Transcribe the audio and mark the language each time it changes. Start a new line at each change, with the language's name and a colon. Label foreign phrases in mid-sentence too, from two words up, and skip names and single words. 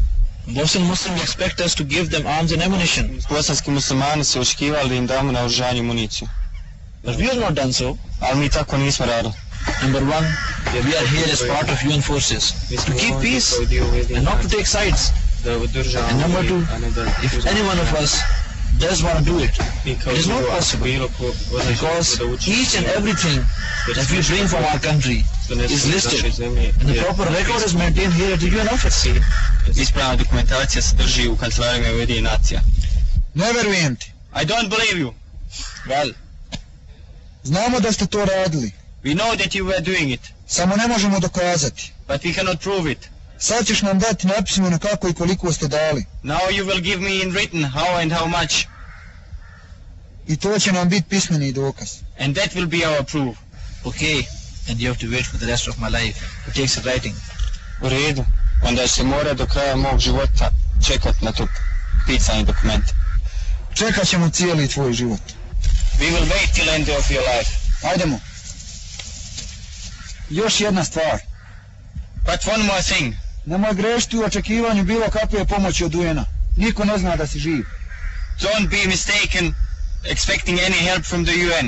English: Bosnian Muslims expect us to give them arms and ammunition.
Bosnian: Bosanski muslimani su očekivali da im damo naoružanje i municiju.
English: But we have not done so.
Bosnian: Ali mi tako nismo radili.
English: Number one, we are here as part of UN forces to keep peace and not to take sides. And number two, if any one of us does want to do it, it is not possible because each and everything that we bring from our country is listed and the proper record is maintained here at the UN office.
Bosnian: Ispravna dokumentacija se drži u kancelarijama Ujedinjenih nacija. Ne verujem ti.
English: I don't believe you. Well,
Bosnian: znamo da ste to radili.
English: We know that you were doing it.
Bosnian: Samo ne možemo dokazati.
English: But we cannot prove it.
Bosnian: Sad ćeš nam dati napismeno kako i koliko ste dali.
English: Now you will give me in written how and how much.
Bosnian: I to će nam biti pismeni dokaz.
English: And that will be our proof. Okay, and you have to wait for the rest of my life to take some writing.
Bosnian: U redu. Onda se mora do kraja mog života čekat na to pisani dokument. Čekat ćemo cijeli tvoj život.
English: We will wait till end of your life.
Bosnian: Ajdemo. Još jedna stvar.
English: But one more thing.
Bosnian: Nemoj grešiti u očekivanju bilo kakve pomoći od UN-a. Niko ne zna da si živ.
English: Don't be mistaken expecting any help from the UN.